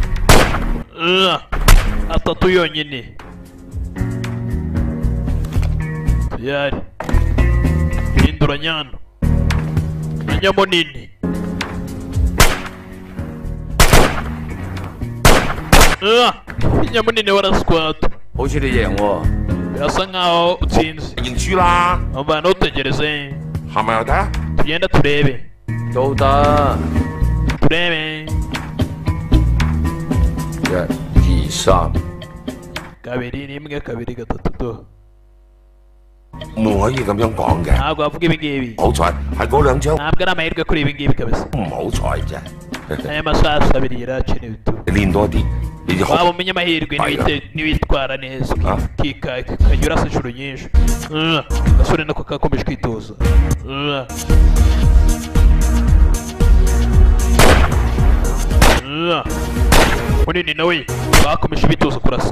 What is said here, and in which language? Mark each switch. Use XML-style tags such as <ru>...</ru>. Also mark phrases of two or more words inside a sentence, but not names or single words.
<rw>atatu yonyine. yari hindura nyano Nyamunini. Nyamunini warasquat.</rw> <yue>好似你贏喎。</yue> <rw>Birasa nkaho utsinze.</rw> <yue>認輸啦。</yue> <rw>Umva ntutegereze.</rw> <yue>係咪又得？</yue> <rw>Tugenda turebe.</rw> <yue>都得。</yue> <rw>Turebe.</rw> <yue>1、2、3。</yue> <rw>Kabiri rimwe kabiri gatatu do.</rw> <yue>唔可以咁樣講嘅。</yue> <rw>Ntabwo wavuga ibi ngibi.</rw> <yue>好彩係嗰兩張。</yue> <rw>Ntabwo ari amahirwe kuri ibi ngibi kabisa.</rw> <yue>唔好彩啫。</yue> <rw>Aya masasu abiri yarakenewe tu.</rw> <yue>練多啲。</yue> <rw>Waba umenya amahirwe niwitwara neza ukajya urasa inshuro nyinshi. Agasore nako kakomeje kwitoza. Munini nawe bakomeje bitoza kurasa.</rw>